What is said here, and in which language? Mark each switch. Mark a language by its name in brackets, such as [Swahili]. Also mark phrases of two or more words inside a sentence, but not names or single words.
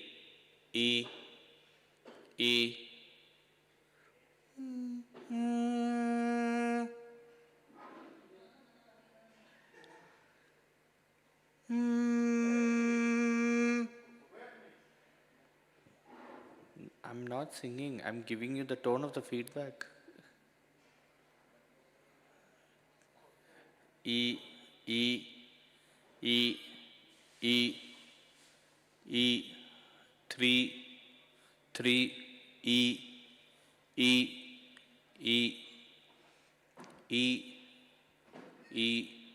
[English] E, E. I'm not singing. I'm giving you the tone of the feedback. E, E, E, E, E, 3, 3, E, E, E, E, E,